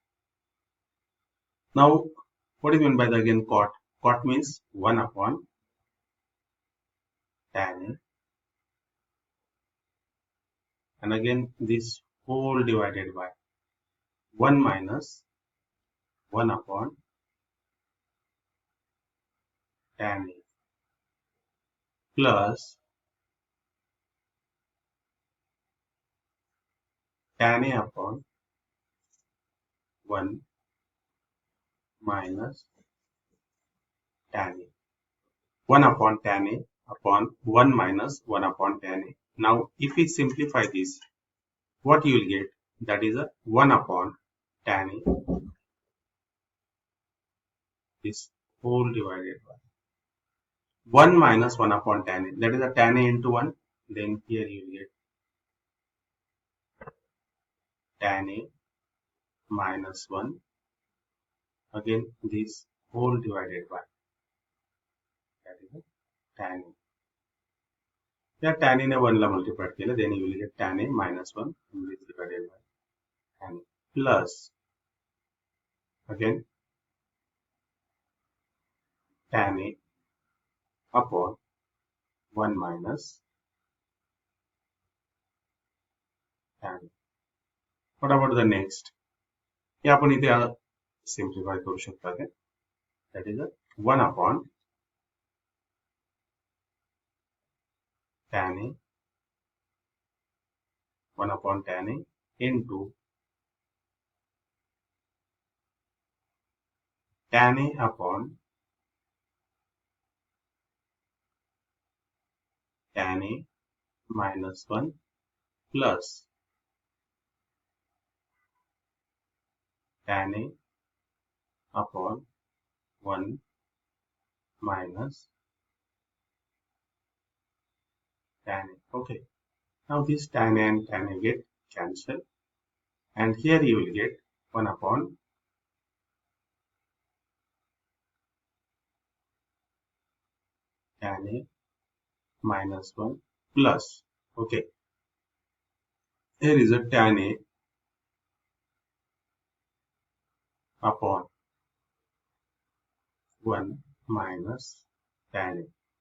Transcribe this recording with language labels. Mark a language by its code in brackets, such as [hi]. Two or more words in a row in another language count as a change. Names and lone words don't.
[en] Now, what is meant by the again cot? Cot means 1 upon tan A, and again this whole divided by 1 minus 1 upon tan A plus tan A upon 1 minus tan A. 1 upon tan A upon 1 minus 1 upon tan A. Now, if we simplify this, what you will get? That is a 1 upon tan A, this whole divided by 1 minus 1 upon tan A. That is a tan A into 1. Then here you will get tan A minus 1. Again, this whole divided by, that is a tan A. Yeah, tan A 1 [mr] la multiply केलं, [en] then you will get tan A minus 1 divided by tan A plus again tan A upon 1 minus tan A. What about the next? [mr] हे आपण इथे सिम्प्लिफाय करू शकता काय? [en] That is a 1 upon tan A, 1 upon tan A into tan A upon tan A minus 1 plus tan A upon 1 minus tan A. Okay. Now this tan A and tan A get cancelled, and here you will get 1 upon tan A minus 1 plus, okay, here is a tan A upon 1 minus tan A.